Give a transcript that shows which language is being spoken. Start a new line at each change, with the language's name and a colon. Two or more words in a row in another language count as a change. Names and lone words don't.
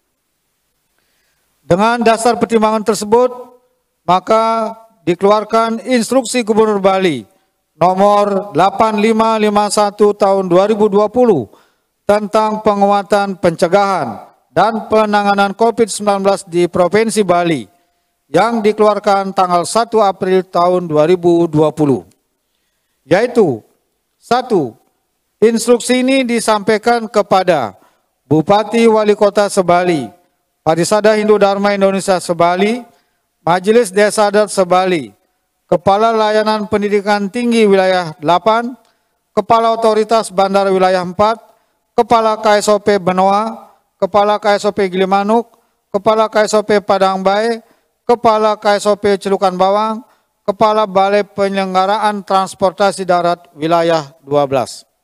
Indonesian: Dengan dasar pertimbangan tersebut, maka dikeluarkan Instruksi Gubernur Bali nomor 8551 tahun 2020 tentang penguatan pencegahan dan penanganan COVID-19 di Provinsi Bali yang dikeluarkan tanggal 1 April tahun 2020. Yaitu 1. Instruksi ini disampaikan kepada Bupati Wali Kota Sebali, Parisada Hindu Dharma Indonesia Sebali, Majelis Desa Adat Sebali, Kepala Layanan Pendidikan Tinggi Wilayah 8, Kepala Otoritas Bandar Wilayah 4, Kepala KSOP Benoa, Kepala KSOP Gilimanuk, Kepala KSOP Padang Bae, Kepala KSOP Celukan Bawang, Kepala Balai Penyelenggaraan Transportasi Darat Wilayah 12.